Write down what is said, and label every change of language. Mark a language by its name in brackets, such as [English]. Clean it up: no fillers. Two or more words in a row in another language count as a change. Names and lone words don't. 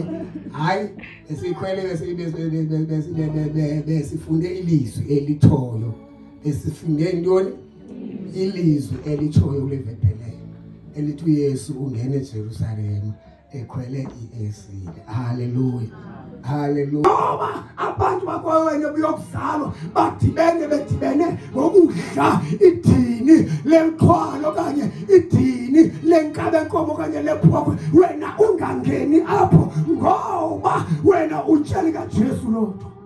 [Xhosa] Hayi esikhwele besifunde ilizwi elithoyo. Esifunde intoni? Ilizwi elithoyo kulevephelele. Elithi uYesu ungene eJerusalema ekhwele iesile. Hallelujah. Hallelujah. Abantu bakwawena buyokuzalwa bedibene ngokudla idini lenqwalo kanye idini lenkabe enkomo kanye lephokwe. Wena ungangeni apho ngoba wena utsheli kaJesu lodwa.